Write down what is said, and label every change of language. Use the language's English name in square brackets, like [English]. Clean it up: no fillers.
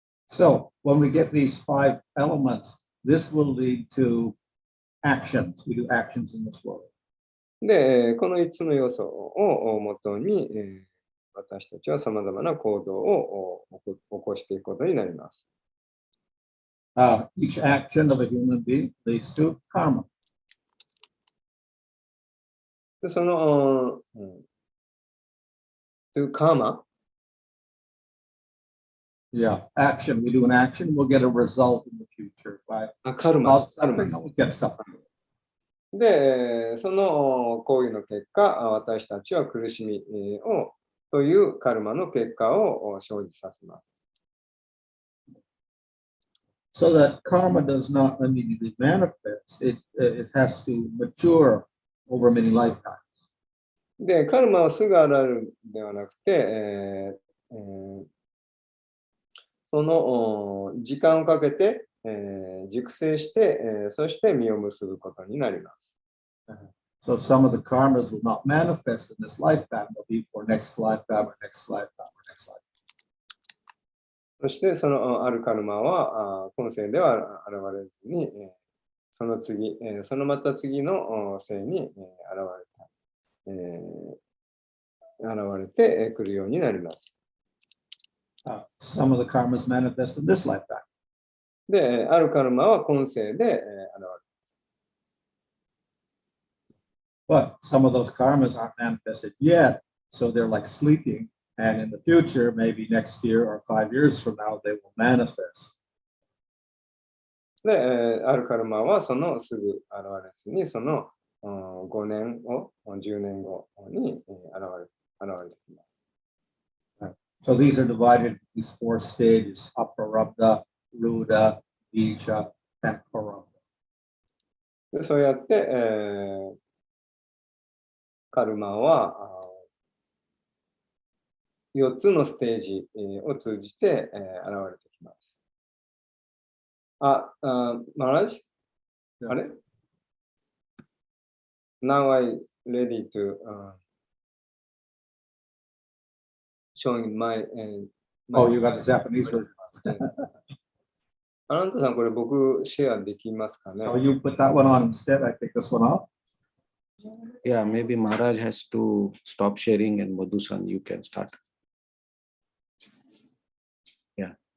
[English] So when we get these 5 elements, this will lead to actions. We do actions in this world. [Japanese] で、この5つの要素をもとに、私たちは様々な行動を起こしていくことになります。 [English] Each action of a human being leads to karma. [Japanese] でその、 [English] to karma? Yeah, action. We do an action, we'll get a result in the future. By [Japanese] カルマ。 [English] suffering, we'll get suffering. [Japanese] で、その行為の結果、私たちは苦しみをというカルマの結果を生じさせます。 [English] So that karma does not immediately manifest. It has to mature over many lifetimes. [Japanese] で、カルマはすぐ現れるではなくて、その時間をかけて、熟成して、そして実を結ぶことになります。 [English] So some of the karmas will not manifest in this lifetime, they'll be for next lifetime or next lifetime or next lifetime. [Japanese] そしてそのあるカルマは今世では現れずに、その次、そのまた次の世に現れてくるようになります。 [English] Some of the karmas manifest in this lifetime. [Japanese] で、あるカルマは今世で現れる。 [English] But some of those karmas aren't manifested yet, so they're like sleeping. And in the future, maybe next year or 5 years from now, they will manifest. [Japanese] で、あるカルマはそのすぐ現れずに、その5年後、10年後に現れてきます。 [English] So these are divided into these 4 stages: Aparabdha, Ruda, Isha, and Parabdha. [Japanese] でそうやって、カルマは4つのステージを通じて、現れてきます。 [English] Maharaj? Yeah. [Japanese] あれ [English] Now I ready to showing my, Oh, you got the Japanese version. [Japanese] あなたさん、これ僕シェアできますかね [English] So you put that one on instead. I take this one off. Yeah, maybe Maharaj has to stop sharing and Madhu-san, you can start. Yeah.